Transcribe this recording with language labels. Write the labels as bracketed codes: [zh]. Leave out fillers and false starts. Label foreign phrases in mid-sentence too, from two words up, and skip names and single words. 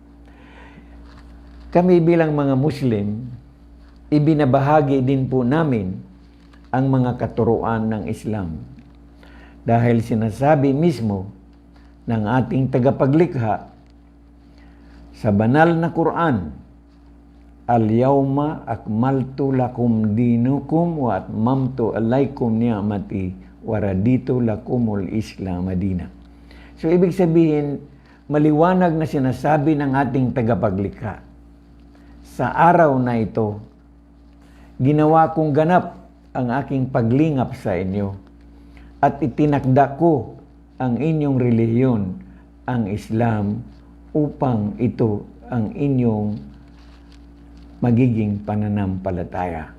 [tl] Kami bilang mga Muslim, ibinabahagi din po namin ang mga katuruan ng Islam. Dahil sinasabi mismo ng ating tagapaglikha sa banal na Quran, [ar] اليوم أكملت لكم دينكم وأتممت عليكم نعمتي ورضيت لكم الإسلام دينا. [tl] So ibig sabihin, maliwanag na sinasabi ng ating tagapaglikha, sa araw na ito, ginawa kong ganap ang aking paglingap sa inyo at itinakda ko ang inyong relihiyon, ang Islam, upang ito ang inyong magiging pananampalataya.